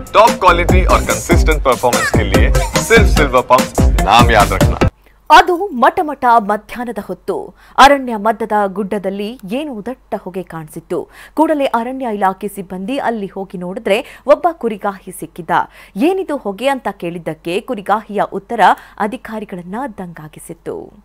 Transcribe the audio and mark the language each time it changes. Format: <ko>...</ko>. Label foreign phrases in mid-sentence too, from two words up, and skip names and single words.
<en>top quality</en> <hi>और</hi> <en>consistent performance</en> <hi>के लिए सिर्फ सिल्वर पंप नाम याद रखना।</hi> <kn>ಅದು ಮಟಮಟ ಮಧ್ಯಾಹ್ನದ ಹೊತ್ತು ಅರಣ್ಯ ಮಧ್ಯದ ಗುಡ್ಡದಲ್ಲಿ ಏನು ದಟ್ಟ ಹೊಗೆ ಕಾಣಿಸಿತ್ತು. ಕೂಡಲೇ ಅರಣ್ಯ ಇಲಾಖೆ ಸಿಬ್ಬಂದಿ ಅಲ್ಲಿ ಹೋಗಿ ನೋಡಿದ್ರೆ ಒಬ್ಬ ಕುರಿಗಾಹಿ ಸಿಕ್ಕಿದ್ದ. ಏನಿದು ಹೊಗೆ ಅಂತ ಕೇಳಿದ್ದಕ್ಕೆ ಕುರಿಗಾಹಿಯ ಉತ್ತರ ಅಧಿಕಾರಿಗಳನ್ನ ದಂಗಾಗಿಸಿತ್ತು.</kn>